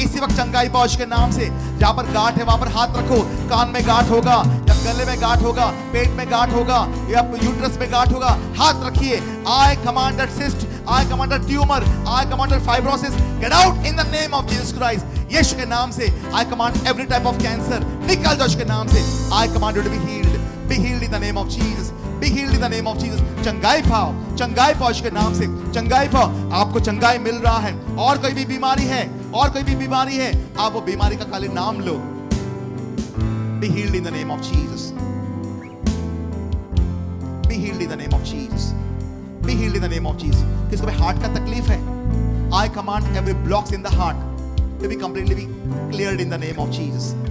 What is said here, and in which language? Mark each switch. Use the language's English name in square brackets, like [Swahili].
[Hindi] इसी वक्त चंगाई पाओ के नाम से। जहां पर गांठ है वहां पर हाथ रखो, कान में गांठ होगा या गले में गांठ होगा, पेट में गांठ होगा या यूट्रस में गांठ होगा, हाथ रखिए। [English] I command that cyst, I command that tumor, I command that fibrosis, get out in the name of Jesus Christ. [Hindi] यीशु के नाम से [English] I command every type of cancer, [Hindi] निकल जाओ उसके नाम से। [English] I command you to be healed in the name of Jesus. Be healed in the name of Jesus. [Hindi] चंगाई पाओ उसके नाम से, चंगाई पाओ। आपको चंगाई मिल रहा है। और कोई भी बीमारी है, और कोई भी बीमारी है, आप वो बीमारी का खाली नाम लो। [English] Be healed in the name of Jesus. Be healed in the name of Jesus. Be healed in the name of Jesus. [Hindi] किसको भी हार्ट का तकलीफ है, [English] I command every blocks in the heart to be completely cleared in the name of Jesus.